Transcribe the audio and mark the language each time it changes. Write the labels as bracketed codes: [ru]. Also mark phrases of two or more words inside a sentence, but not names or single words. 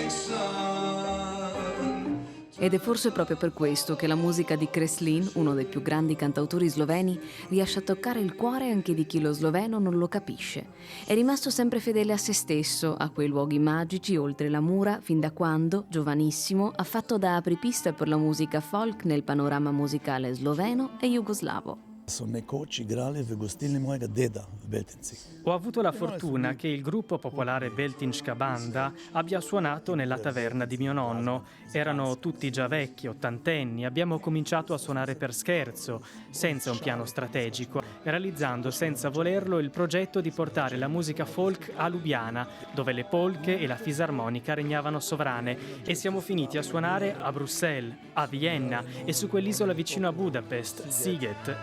[it] Ed è forse proprio per questo che la musica di Kreslin, uno dei più grandi cantautori sloveni, riesce a toccare il cuore anche di chi lo sloveno non lo capisce. È rimasto sempre fedele a se stesso, a quei luoghi magici oltre la mura, fin da quando, giovanissimo, ha fatto da apripista per la musica folk nel panorama musicale sloveno e jugoslavo. [sl] So nekoč igrali v gostilni mojega deda v Beltinci. [it] Ho avuto la fortuna che il gruppo popolare Beltinška banda abbia suonato nella taverna di mio nonno. Erano tutti già vecchi, ottantenni. Abbiamo cominciato a suonare per scherzo, senza un piano strategico, realizzando senza volerlo il progetto di portare la musica folk a Lubiana, dove le polche e la fisarmonica regnavano sovrane, e siamo finiti a suonare a Bruxelles, a Vienna e su quell'isola vicino a Budapest, Sziget.